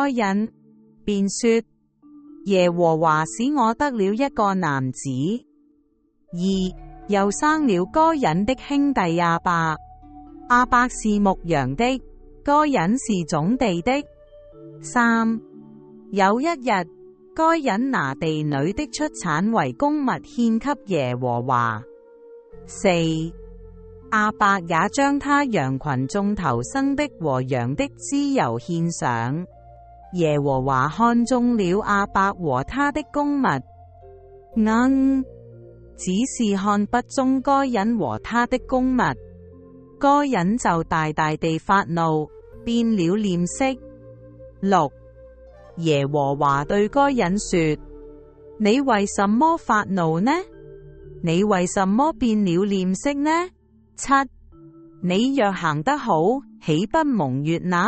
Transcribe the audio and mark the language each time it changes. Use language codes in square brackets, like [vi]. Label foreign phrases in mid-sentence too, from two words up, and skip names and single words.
[zh] 隱，便說：耶和華使我得了一個男子。2又生了該隱的兄弟亞伯，亞伯是牧羊的，該隱是種地的。3有一日，該隱拿地裏的出產為供物獻給耶和華。4亞伯也將他羊群眾頭生的和羊的脂油獻上。耶和華看中了亞伯和他的供物，只是看不中該隱和他的供物。該隱就大大地發怒，變了臉色。6耶和華對該隱說：你為什麼發怒呢？你為什麼變了臉色呢？7你若行得好，豈不蒙悅納？